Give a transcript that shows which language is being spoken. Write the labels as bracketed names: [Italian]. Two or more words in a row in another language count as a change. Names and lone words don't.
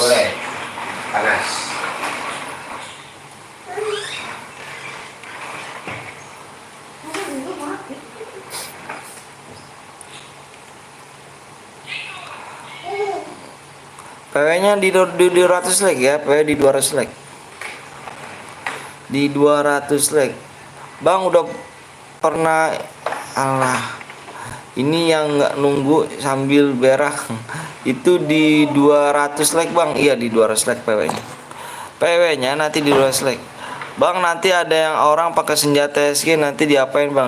[Indonesian] Boleh. Panas. PW-nya di 200 like ya, PW di 200 like. Di 200 like. Bang udah pernah ini yang nggak nunggu sambil berak. Itu di 200 like bang. Iya di 200 like PW-nya. PW-nya nanti di 200 like. Bang nanti ada yang orang pakai senjata SG, nanti diapain bang?